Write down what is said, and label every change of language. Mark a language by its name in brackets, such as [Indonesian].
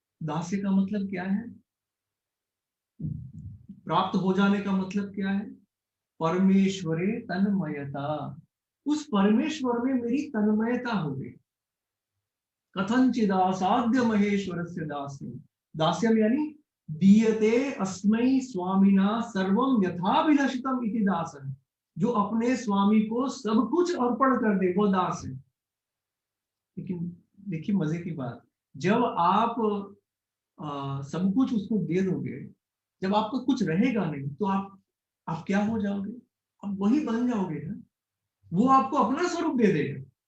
[Hindi] दास्य का मतलब क्या है? प्राप्त हो जाने का मतलब क्या है? [Sanskrit] परमेश्वरे तन्मयता। [Hindi] उस परमेश्वर में मेरी तन्मयता हो गई। [Sanskrit] कथंचिदासाद्य महेश्वरस्य दास्यम। दास्यम यानी दीयते अस्मै स्वामिना सर्वं यथाभिलषितम इति दासः। [Hindi] जो अपने स्वामी को सब कुछ अर्पण कर दे वो दास है। लेकिन देखिए मजे की बात, जब आप सब कुछ उसको दे दोगे, जब आपका कुछ रहेगा नहीं तो आप क्या हो जाओगे? आप वही बन जाओगे ना। वो आपको अपना स्वरूप दे देगा।